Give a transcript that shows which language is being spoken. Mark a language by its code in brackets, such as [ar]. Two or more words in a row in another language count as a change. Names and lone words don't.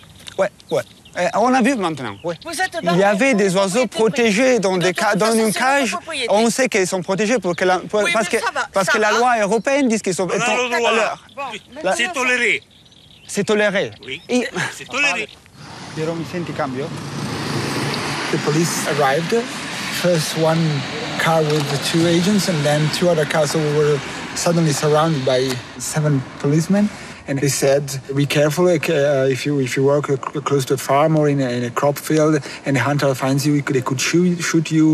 [fr] Ouais. On a vu maintenant, oui. Il y avait des oiseaux protégés dans une cage. On sait qu'ils sont protégés parce que la loi européenne dit qu'ils sont à l'heure. C'est toléré. C'est toléré. Oui, c'est toléré. [it] Piero, mi senti cambio? [en] The police arrived. First one car with the two agents and then two other cars. So we were suddenly surrounded by 7 policemen. And they said, be careful if you work close to a farm or in a crop field and a hunter finds you, they could shoot you.